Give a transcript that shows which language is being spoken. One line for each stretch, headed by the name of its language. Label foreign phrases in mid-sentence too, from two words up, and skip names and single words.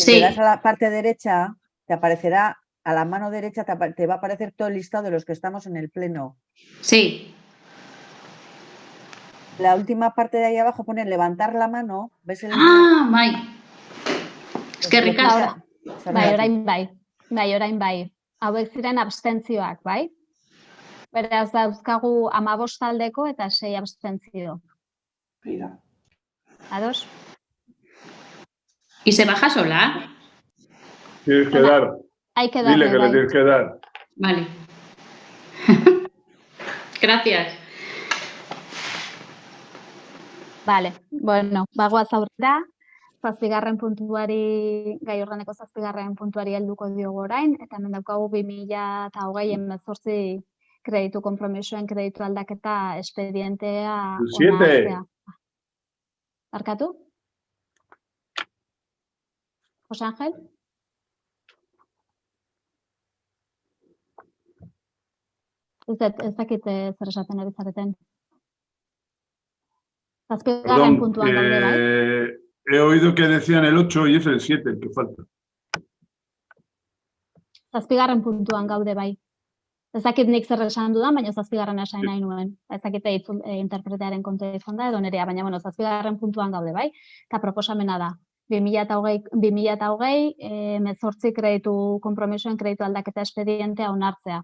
Spanish: Sí. le das a la parte derecha, te aparecerá, a la mano derecha te va a aparecer todo el listado de los que estamos en el pleno. Sí. La última parte de ahí abajo pone levantar la mano. ¿Ves el...? Ah, bai. Es que ricasco.
Basque: Bai, orain bai. Hauek ziren abstentzioak, bai? Beraz, dauzkagu 15 taldeko eta 6 abstentzio.
Spanish: Mira.
Basque: Ados?
Spanish: ¿Y se baja sola? Tienes que dar. Hay que darle, Dile que le tienes que dar. Vale. Gracias. Vale,
Basque: bueno, bagoaz aurrera, gai ordeneko 7. puntuari helduko diogu orain, eta hemen daukagu 2020 kreditu konpromisoen kreditu aldaketa espedientea onartzea. Barkatu? Jose Ángel? Ez dakit zer esaten ari zareten.
Spanish: Perdón,
Basque: puntuan gaude, bai?
Spanish: he oído que decían el 8 y es el 7 el que falta.
Basque: Zazpigarren puntuan gaude bai. Ez dakit nik zer esan dudan, baina zazpigarren esan nahi nuen. Ez dakit interpretearen kontua izan da edo nerea, baina bueno, zazpigarren puntuan gaude bai. Eta proposamena da. 2020 18 kreditu konpromisoen kreditu aldaketa espedientea onartzea.